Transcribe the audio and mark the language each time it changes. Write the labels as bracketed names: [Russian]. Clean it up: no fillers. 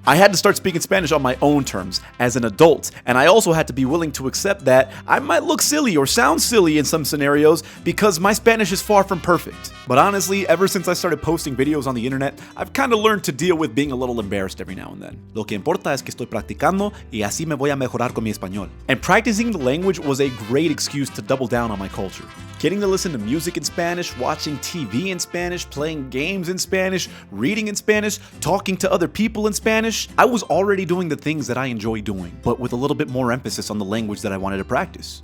[English] I had to start speaking Spanish on my own terms as an adult, and I also had to be willing to accept that I might look silly or sound silly in some scenarios because my Spanish is far from perfect. But honestly, ever since I started posting videos on the internet, I've kind of learned to deal with being a little embarrassed every now and then. [Spanish] Lo que importa es que estoy practicando y así me voy a mejorar con mi español. [English] And practicing the language was a great excuse to double down on my culture. Getting to listen to music in Spanish, watching TV in Spanish, playing games in Spanish, reading in Spanish, talking to other people in Spanish. I was already doing the things that I enjoy doing, but with a little bit more emphasis on the language that I wanted to practice.